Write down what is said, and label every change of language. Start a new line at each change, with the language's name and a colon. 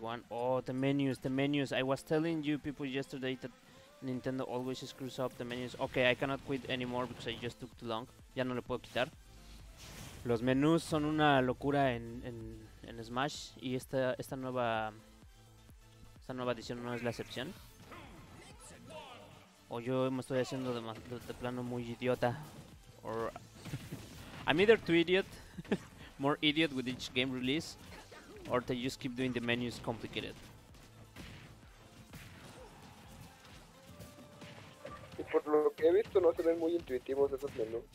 English: Oh, the menus. I was telling you people yesterday that Nintendo always screws up the menus. Okay, I cannot quit anymore because I just took too long.
Spanish: Ya no le puedo quitar. Los menús son una locura en Smash y esta nueva edición no es la excepción. O yo me estoy haciendo de plano muy idiota.
English: Or I'm either too idiot, more idiot with each game release, or they just keep doing the menus complicated.
Spanish: Y por lo que he visto no se ven muy intuitivos esos menús.